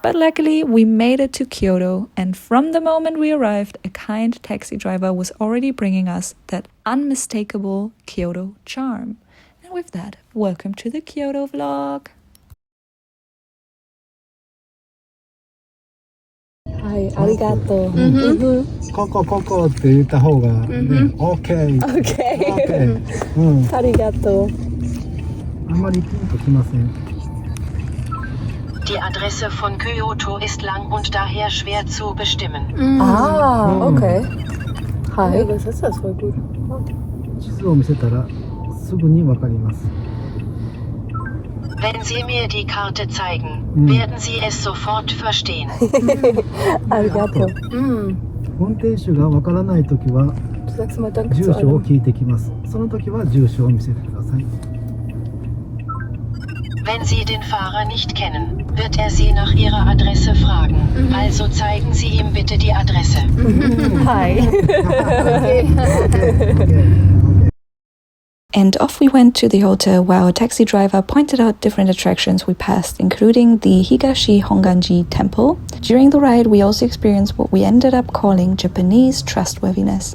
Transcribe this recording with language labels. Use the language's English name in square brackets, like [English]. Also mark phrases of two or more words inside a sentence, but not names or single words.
[English] But luckily, we made it to Kyoto, and from the moment we arrived, a kind taxi driver was already bringing us that unmistakable Kyoto charm. And with that, welcome to the Kyoto vlog. Hi, [Japanese] arigato. ここって言った方がね、OK。ありがとう。あんまりピンときません。 [German] Die Adresse von Kyoto ist lang und daher schwer zu bestimmen. [English] Okay. Hi. [German] Ja, das ist das voll gut. [Japanese] 地図を見せたらすぐにわかります。 [German] Wenn Sie mir die Karte zeigen, werden Sie es sofort verstehen. [Japanese] ありがとう。運転手がわからないときは [German] Du sagst mal Danke [Japanese] 住 [German] zu [Japanese] 所を [German] allem. [Japanese] 聞いてきます。その時は住所を見せてください。 [German] Wenn Sie den Fahrer nicht kennen, wird er Sie nach Ihrer Adresse fragen. Also zeigen Sie ihm bitte die Adresse. [English] Hi. Okay. And off we went to the hotel where our taxi driver pointed out different attractions we passed, including the Higashi Honganji temple. During the ride, we also experienced what we ended up calling Japanese trustworthiness.